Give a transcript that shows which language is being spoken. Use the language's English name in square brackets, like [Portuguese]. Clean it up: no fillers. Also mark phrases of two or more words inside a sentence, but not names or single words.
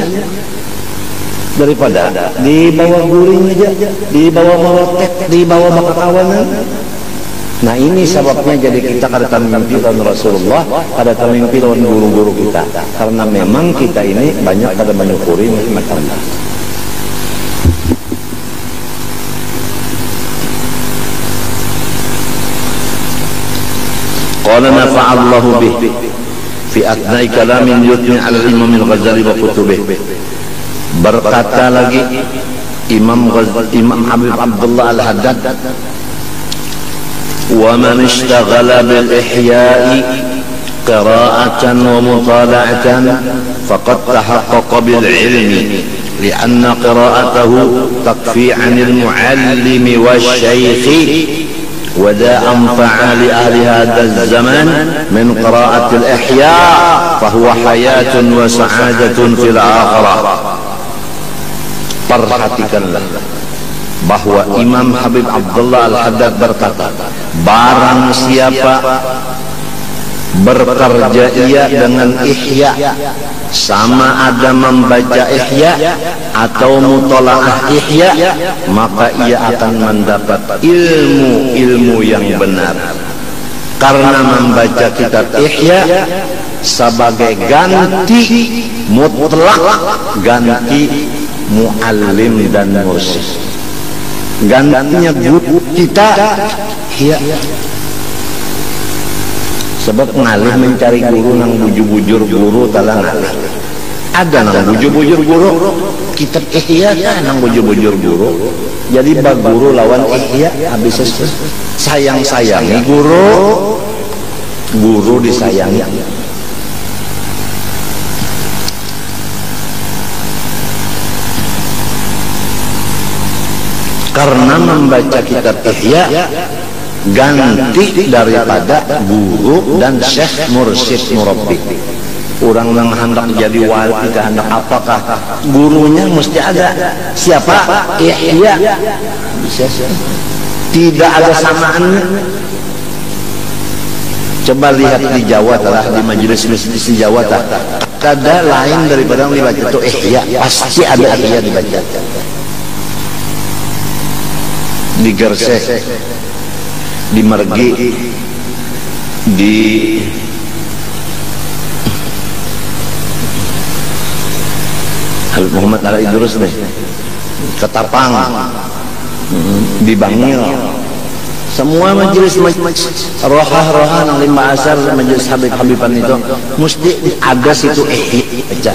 [Banjar] Daripada di bawah guring aja, di bawah melotek, di bawah bakakawanan. Nah ini sebabnya jadi kita kada mimpi lawan Rasulullah, kada mimpi lawan guru-guru kita, karena memang kita ini banyak kada menyukuri nikmat Allah. [Arabic] قال نفع الله به في أثناء كلام يثني على الإمام الغزالي وكتبه. [Banjar] Berkata lagi Imam Habib Abdullah Al-Haddad, [Arabic] ومن اشتغل بالإحياء قراءة ومطالعة فقد تحقق بالعلم لأن قراءته تكفي عن المعلم والشيخ وذا أنفع لأهل هذا الزمان من قراءة الإحياء فهو حياة وسعادة في الآخرة. [Banjar] Perhatikanlah bahwa Imam Habib Abdullah Al-Haddad berkata, barang siapa berkerja ia dengan ihya, sama ada membaca ihya atau mutolaah ihya, maka ia akan mendapat ilmu yang benar. Karena membaca kitab ihya sebagai ganti mutlak, ganti muallim dan mursyid, gantinya guru kita ihya. Sebab ngalih mencari guru nang bujur-bujur guru talang ngalih. Ada nang bujur-bujur guru, kitab ihya kan nang bujur-bujur guru. Jadi bag guru lawan ihya habis sayang-sayangi guru, guru disayangi. Karena membaca kitab ihya ganti daripada guru dan syekh mursyid murabbi. Orang yang hendak jadi wali, hendak apakah gurunya mesti ada. Siapa? Ihya. Tidak ada samaannya. Coba lihat di Jawa telah, di majelis di Jawa telah, kada lain daripada yang dibaca itu ihya, pasti ada ihya dibaca. Di Gersek, di Mergi, di Habib Muhammad Ala Idrus deh, Ketapang, di Bangil, semua majelis rohah nang 5 asar majelis Habib-Habiban itu mesti ada situ ihya.